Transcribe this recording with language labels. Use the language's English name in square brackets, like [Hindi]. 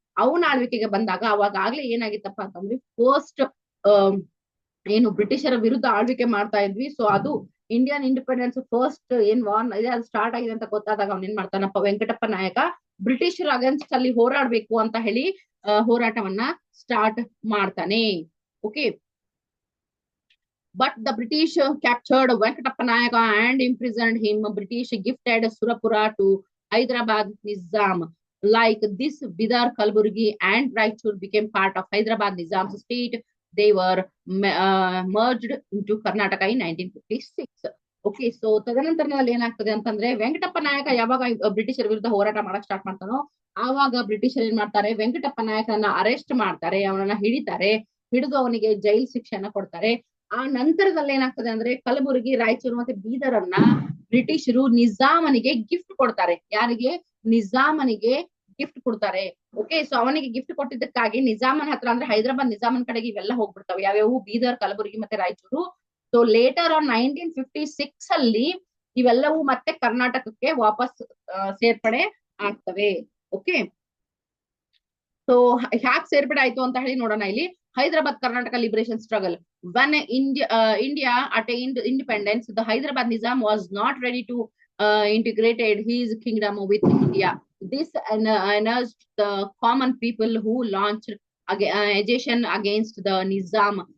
[Kannada] ಅವನ ಆಳ್ವಿಕೆಗೆ ಬಂದಾಗ ಅವಾಗ ಆಗ್ಲೇ ಏನಾಗಿತ್ತಪ್ಪ ಅಂತಂದ್ರೆ ಫಸ್ಟ್ ಏನು ಬ್ರಿಟಿಷರ ವಿರುದ್ಧ ಆಳ್ವಿಕೆ ಮಾಡ್ತಾ ಇದ್ವಿ. ಸೊ ಅದು ಇಂಡಿಯನ್ ಇಂಡಿಪೆಂಡೆನ್ಸ್ ಫಸ್ಟ್ ಏನ್ ವಾರ್ ಇದೆ ಅದು ಸ್ಟಾರ್ಟ್ ಆಗಿದೆ ಅಂತ ಗೊತ್ತಾದಾಗ ಅವ್ನ ಏನ್ ಮಾಡ್ತಾನಪ್ಪ ವೆಂಕಟಪ್ಪ ನಾಯಕ, ಬ್ರಿಟಿಷರ್ ಅಗೇನ್ಸ್ಟ್ ಅಲ್ಲಿ ಹೋರಾಡ್ಬೇಕು ಅಂತ ಹೇಳಿ ಹೋರಾಟವನ್ನ ಸ್ಟಾರ್ಟ್ ಮಾಡ್ತಾನೆ. [English] Okay, but the British captured Venkatappa Nayaka and imprisoned him. British gifted Surapura to Hyderabad Nizam. Like this, Bidar, Kalburgi and Raichur became part of Hyderabad Nizam's state. They were merged into Karnataka in 1956. [Kannada] Okay, so ತದನಂತರದಲ್ಲಿ ಏನಾಗ್ತದೆ ಅಂತಂದ್ರೆ ವೆಂಕಟಪ್ಪ ನಾಯಕ ಯಾವಾಗ ಬ್ರಿಟಿಷರ ವಿರುದ್ಧ ಹೋರಾಟ ಮಾಡಕ್ start ಮಾಡ್ತಾನೋ ಆವಾಗ ಬ್ರಿಟಿಷರ್ ಏನ್ ಮಾಡ್ತಾರೆ, ವೆಂಕಟಪ್ಪ ನಾಯಕನ ಅರೆಸ್ಟ್ ಮಾಡ್ತಾರೆ, ಅವನನ್ನ ಹಿಡಿತಾರೆ, ಹಿಡಿದು ಅವನಿಗೆ ಜೈಲ್ ಶಿಕ್ಷೆಯನ್ನ ಕೊಡ್ತಾರೆ. ಆ ನಂತರದಲ್ಲಿ ಏನಾಗ್ತದೆ ಅಂದ್ರೆ ಕಲಬುರಗಿ, ರಾಯಚೂರು ಮತ್ತೆ ಬೀದರನ್ನ ಬ್ರಿಟಿಷರು ನಿಜಾಮನಿಗೆ ಗಿಫ್ಟ್ ಕೊಡ್ತಾರೆ. ಯಾರಿಗೆ? ನಿಜಾಮನಿಗೆ ಗಿಫ್ಟ್ ಕೊಡ್ತಾರೆ. ಓಕೆ, ಸೊ ಅವನಿಗೆ ಗಿಫ್ಟ್ ಕೊಟ್ಟಿದ್ದಕ್ಕಾಗಿ ನಿಜಾಮನ್ ಹತ್ರ ಅಂದ್ರೆ ಹೈದರಾಬಾದ್ ನಿಜಾಮನ್ ಕಡೆಗೆ ಇವೆಲ್ಲ ಹೋಗ್ಬಿಡ್ತಾವೆ. ಯಾವ್ಯಾವು? ಬೀದರ್, ಕಲಬುರಗಿ ಮತ್ತೆ ರಾಯಚೂರು. ಸೊ ಲೇಟರ್ ಆನ್ 1956 ಅಲ್ಲಿ ಇವೆಲ್ಲವೂ ಮತ್ತೆ ಕರ್ನಾಟಕಕ್ಕೆ ವಾಪಸ್ ಸೇರ್ಪಡೆ ಆಗ್ತವೆ. ಓಕೆ, ಸೊ ಹ್ಯಾಕ್ ಸೇರ್ಪಡೆ ಆಯ್ತು ಅಂತ ಹೇಳಿ ನೋಡೋಣ ಇಲ್ಲಿ. [English] Hyderabad Karnataka liberation struggle. When India attained independence, the Hyderabad Nizam was not ready to integrated his kingdom with India. This energized the common people who launched agitation against the Nizam.